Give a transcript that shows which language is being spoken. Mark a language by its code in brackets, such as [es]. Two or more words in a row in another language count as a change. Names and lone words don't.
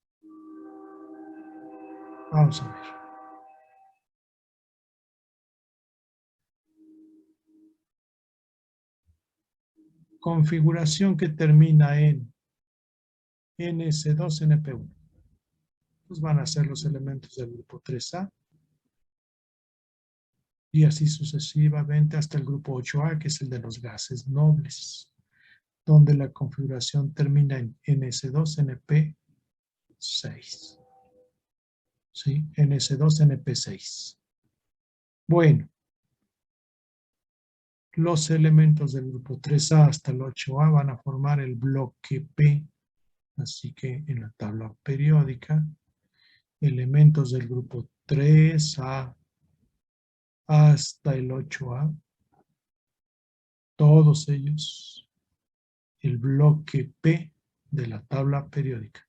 [es] Vamos a ver. Configuración que termina en NS2NP1. Pues van a ser los elementos del grupo 3A y así sucesivamente hasta el grupo 8A, que es el de los gases nobles, donde la configuración termina en NS2NP6. ¿Sí? NS2NP6. Bueno, los elementos del grupo 3A hasta el 8A van a formar el bloque P. Así que en la tabla periódica, elementos del grupo 3A hasta el 8A, todos ellos, el bloque P de la tabla periódica.